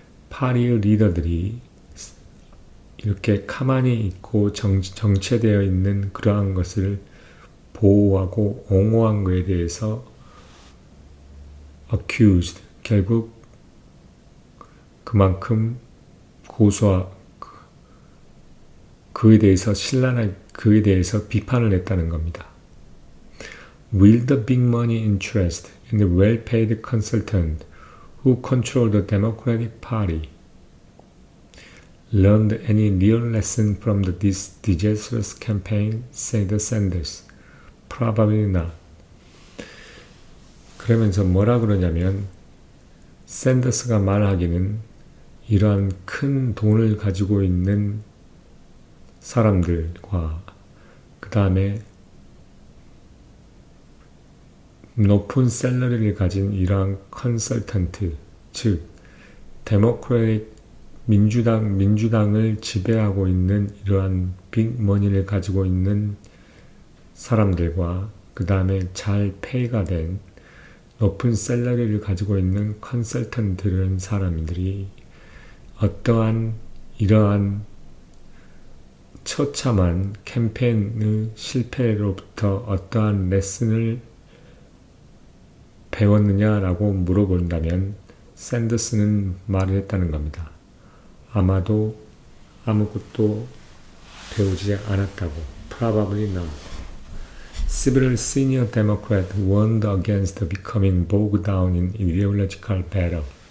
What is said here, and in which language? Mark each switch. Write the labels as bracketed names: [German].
[Korean] 파리의 리더들이 이렇게 가만히 있고 정체되어 있는 그러한 것을 보호하고 옹호한 것에 대해서 accused. 결국 그만큼 그에 대해서 그에 대해서 비판을 했다는 겁니다. [English] Will the big money interest and the well-paid consultant who control the Democratic Party learned any real lesson from this disastrous campaign? said Sanders. Probably not. [Korean] 그러면서 뭐라 그러냐면 샌더스가 말하기는 이러한 큰 돈을 가지고 있는 사람들과 그 다음에 높은 샐러리를 가진 이러한 컨설턴트, 즉 데모크래틱 민주당을 지배하고 있는 이러한 빅머니를 가지고 있는 사람들과 그 다음에 잘 페이가 된 높은 샐러리를 가지고 있는 컨설턴트라는 사람들이 어떠한 이러한 처참한 캠페인의 실패로부터 어떠한 레슨을 배웠느냐라고 물어본다면 샌더스는 말을 했다는 겁니다. 아마도 아무것도 배우지 않았다고. [English] Probably not. Several senior Democrats warned against becoming bogged down in ideological battle.